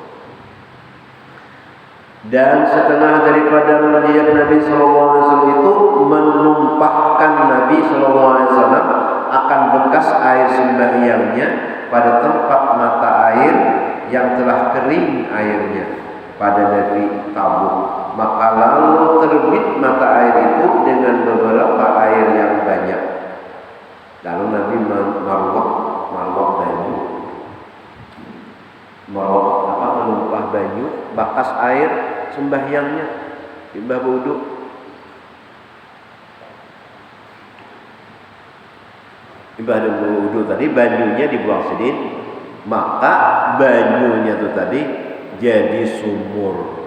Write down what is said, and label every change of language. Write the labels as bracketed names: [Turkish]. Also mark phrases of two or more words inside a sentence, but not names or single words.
[Indonesian] Dan setengah daripada melihat Nabi SAW itu menumpahkan Nabi SAW akan bekas air sembahyangnya pada tempat mata air yang telah kering airnya pada Nabi Tabuk. Maka lalu terbit mata air itu dengan beberapa air yang banyak. Lalu Nabi menumpah [Banjar] banyu bakas [Indonesian] air sembahyangnya timbah wudu. Ibadah wudu tadi banyunya dibuang sedikit, maka banyunya itu tadi jadi sumur.